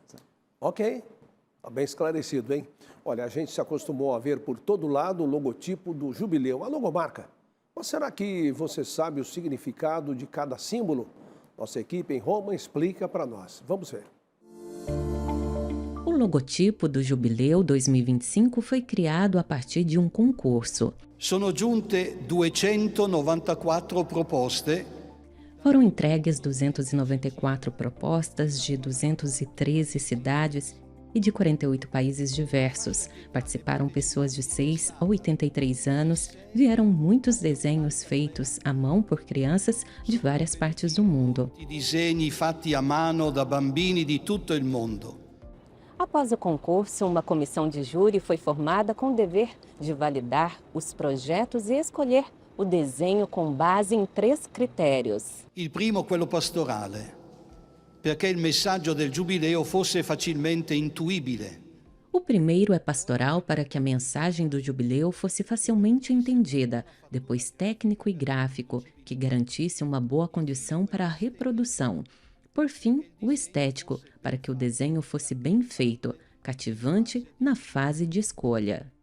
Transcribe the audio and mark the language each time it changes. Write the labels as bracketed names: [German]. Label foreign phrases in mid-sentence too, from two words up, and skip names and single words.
[Portuguese] Ok, está bem esclarecido, hein? Olha, a gente se acostumou a ver por todo lado o logotipo do jubileu, a logomarca. Mas será que você sabe o significado de cada símbolo? Nossa equipe em Roma explica para nós. Vamos ver. O logotipo do Jubileu 2025 foi criado a partir de um concurso. [Italian] Sono giunte 294 proposte. [Portuguese] Foram entregues 294 propostas de 213 cidades e de 48 países diversos. Participaram pessoas de 6 a 83 anos, vieram muitos desenhos feitos à mão por crianças de várias partes do mundo. [Italian] Disegni fatti a mano da bambini di tutto il mondo. [Portuguese] Após o concurso, uma comissão de júri foi formada com o dever de validar os projetos e escolher o desenho com base em 3 critérios. [Italian] Il primo, quello pastorale, perché il messaggio del Giubileo fosse facilmente intuibile. [Portuguese] O primeiro é pastoral, para que a mensagem do jubileu fosse facilmente entendida, depois técnico e gráfico, que garantisse uma boa condição para a reprodução. Por fim, o estético, para que o desenho fosse bem feito, cativante na fase de escolha.